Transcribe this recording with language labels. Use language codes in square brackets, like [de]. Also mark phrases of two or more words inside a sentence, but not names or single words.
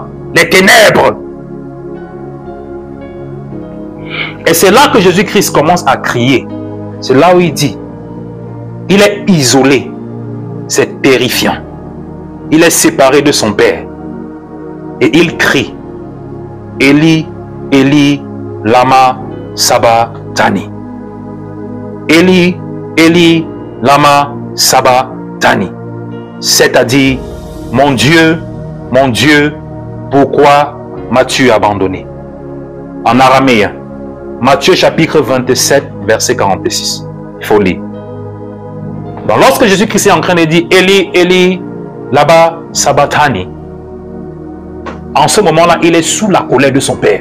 [fr] Les ténèbres. Et c'est là que Jésus-Christ commence à crier. C'est là où il dit, il est isolé. C'est terrifiant. Il est séparé de son Père. Et il crie, [arc] Eli, Eli, lama sabachthani. Eli, Eli, lama sabachthani. [fr] C'est-à-dire, mon Dieu, pourquoi m'as-tu abandonné? En araméen. Matthieu chapitre 27, verset 46. Il faut lire. Donc lorsque Jésus-Christ est en train de dire [arc] Eli, Eli, lama sabachthani, [fr] en ce moment-là, il est sous la colère de son Père.